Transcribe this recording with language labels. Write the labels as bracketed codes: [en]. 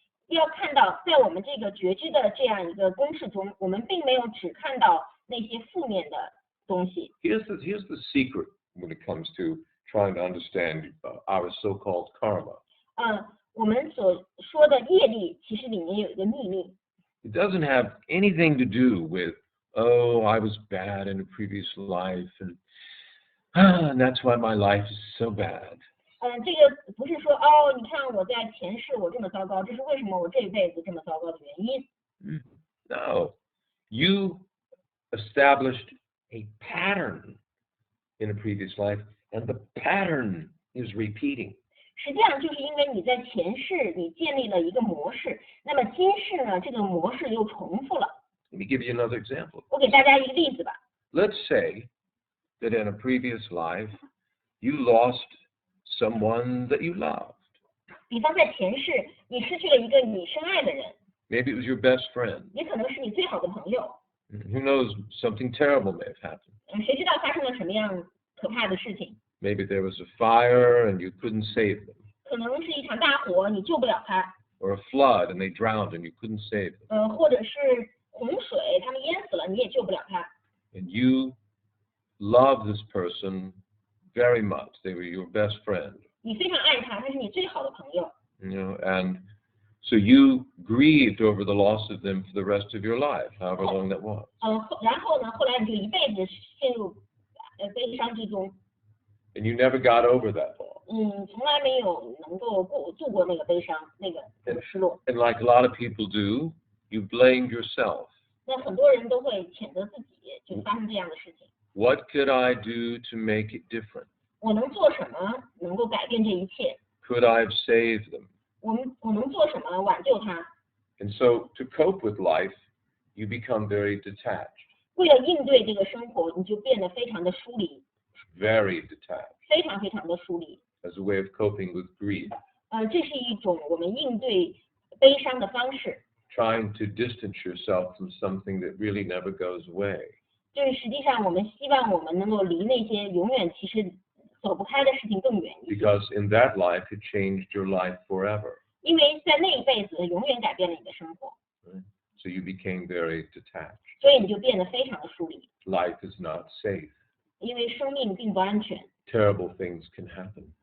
[zh] 要看到，在我们这个觉知的这样一个公式中，我们并没有只看到那些负面的东西。 [en] Here's the secret when it comes to trying to understand our so-called karma. [zh] 我们所说的业力，其实里面有一个秘密。 [en] It doesn't have anything to do with, oh, I was bad in a previous life, and that's why my life is so bad. [zh] 这个不是说哦，你看我在前世我这么糟糕，这是为什么我这辈子这么糟糕的原因。 [en] No, you established a pattern in a previous life, and the pattern is repeating. [zh] 实际上就是因为你在前世你建立了一个模式，那么今世呢，这个模式又重复了。 [en] Let me give you another example. [zh] 我给大家一个例子吧。 [en] Let's say that in a previous life, you lost someone that you loved. [zh] 比方在前世，你失去了一个你深爱的人。 [en] Maybe it was your best friend. [zh] 也可能是你最好的朋友。 [en] Who knows, something terrible may have happened. [zh] 谁知道发生了什么样可怕的事情？ [en] Maybe there was a fire and you couldn't save them. [zh] 可能是一场大火，你救不了他。 [en] Or a flood and they drowned and you couldn't save them. [zh] 或者是洪水，他们淹死了，你也救不了他。 [en] And you love this person very much. They were your best friend. [zh] 你非常爱他，他是你最好的朋友。 [en] And so you grieved over the loss of them for the rest of your life, however long that was. [zh] 然后呢，后来你就一辈子陷入悲伤之中。 [en] And you never got over that loss. [zh] 从来没有能够度过那个悲伤，那个失落。 [en] And like a lot of people do, you blame yourself. [zh] 那很多人都会谴责自己，就发生这样的事情。 [en] What could I do to make it different? [zh] 我能做什么能够改变这一切？ [en] Could I have saved them? [zh] 我能做什么挽救他？ [en] And so to cope with life, you become very detached. [zh] 为了应对这个生活，你就变得非常的疏离。 [en] Very detached. [zh] 非常非常的疏离。 [en] As a way of coping with grief. [zh] 这是一种我们应对悲伤的方式。 [en] Trying to distance yourself from something that really never goes away. [zh] 就是实际上我们希望我们能够离那些永远其实走不开的事情更远一些。 [en] Because in that life, it changed your life forever. [zh] 因为在那一辈子永远改变了你的生活。 [en] So you became very detached. [zh] 所以你就变得非常的疏离。 [en] Life is not safe. [zh] 因为生命并不安全。 [en] Terrible things can happen.